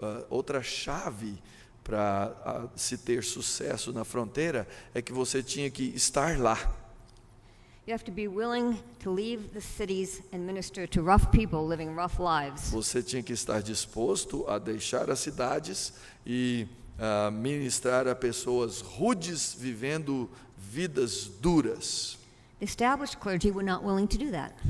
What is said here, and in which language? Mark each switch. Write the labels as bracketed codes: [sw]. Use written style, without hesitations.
[pt] Outra chave para se ter sucesso na fronteira é que você tinha que estar lá. [en] You have to be willing to leave the cities and minister to rough people living rough lives. [pt] Você tinha que estar disposto a deixar as cidades e ministrar a pessoas rudes vivendo vidas duras. [en] The established clergy were not willing to do that.